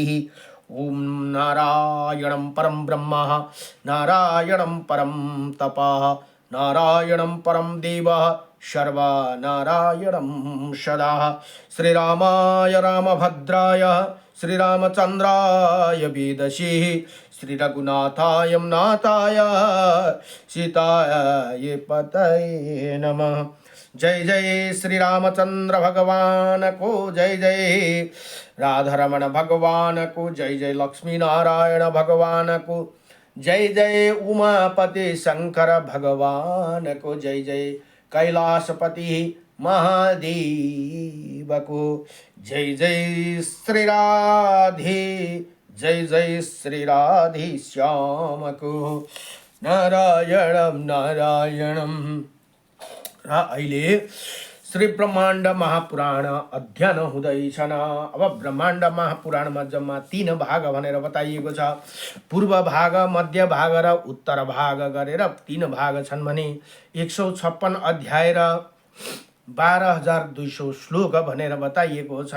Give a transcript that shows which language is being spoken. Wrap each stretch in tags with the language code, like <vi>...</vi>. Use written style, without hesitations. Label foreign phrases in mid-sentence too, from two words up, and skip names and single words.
<sa>ओम नारायणं परं ब्रह्म, नारायणं परं तपः, नारायणं परं देवः, सर्वनारायणं सदा। श्रीरामाय रामभद्राय, श्रीरामचंद्राय वेदसे, श्री रघुनाथाय नाथाय, सीताय पतये नमः।</sa> <ne>जय जय श्री रामचंद्र भगवान को जय जय, राधारमण भगवान को जय जय, लक्ष्मी नारायण भगवान को जय जय, उमापति शंकर भगवान को जय जय, कैलाशपति महादेव को जय जय। श्री राधे जय जय, श्री राधे श्याम को नारायणम नारायणम। र अहिले श्री ब्रह्माण्ड महापुराण अध्ययन हुँदैछन्। अब ब्रह्माण्ड महापुराणमा जम्मा 3 भाग भनेर बताइएको छ। पूर्व भाग, मध्य भाग र उत्तर भाग गरेर 3 भाग छन् भने 156 अध्याय र 12,200 श्लोक भनेर बताइएको छन्।</ne>